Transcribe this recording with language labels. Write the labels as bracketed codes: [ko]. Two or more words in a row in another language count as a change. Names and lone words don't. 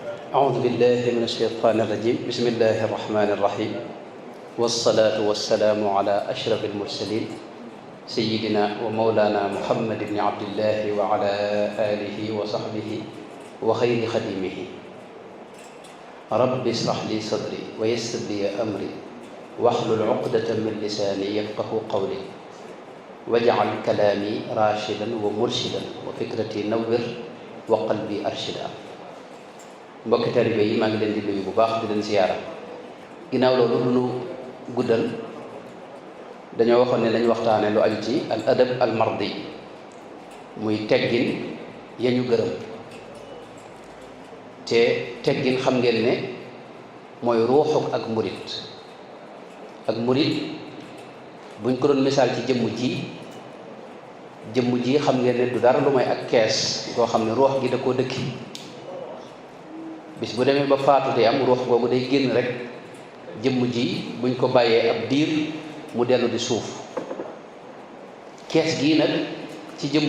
[ar] أعوذ بالله من الشيطان الرجيم بسم الله الرحمن الرحيم والصلاة والسلام على أشرف المرسلين سيدنا ومولانا محمد بن عبد الله وعلى آله وصحبه وخير خديمه رب اشرح لي صدري ويسر لي أمري واحلل عقدة من لساني يفقه قولي واجعل كلامي راشدا ومرشدا وفكرتي نور وقلبي أرشدا. [wo] mbokki taalibe yi maa ngi leen di nuyu bu baax di leen ziyaara ginnaaw loolu du nu guddal dañoo waxoon ne dañu waxtaane lu aju ci [ar] الأدب المرضي [wo] muy teggin ya ñu gërëm te teggin xam ngeen ne mooy ruuxuk ak murit buñ ko doon misaal ci jëmm ji xam ngeen ne du dara lu may ak kees koo xam ne ruux gi da koo dëkki bis bu demee ba faatu te am ruux googu day génn rek jëmm ji buñ ko bàyyee ab diir mu dellu di suuf kees gii nag ci